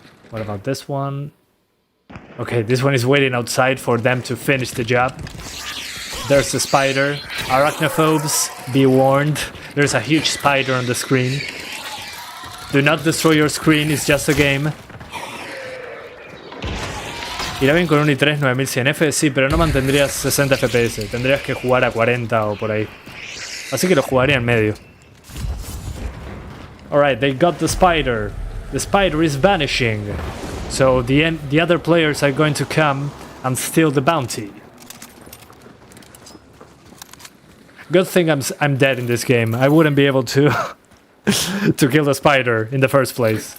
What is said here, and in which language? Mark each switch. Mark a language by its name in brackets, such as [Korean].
[English] What about this one? Okay, this one is waiting outside for them to finish the job. There's the spider. Arachnophobes, be warned. There's a huge spider on the screen. Do not destroy your screen, it's just a game. [Spanish] Irá bien con un i3 9100F, sí, pero no mantendrías 60 FPS. Tendrías que jugar a 40 o por ahí. Así que lo jugaría en medio. [English] Alright, they got the spider. The spider is vanishing. So the other players are going to come and steal the bounty. Good thing I'm dead in this game. I wouldn't be able to to kill the spider in the first place.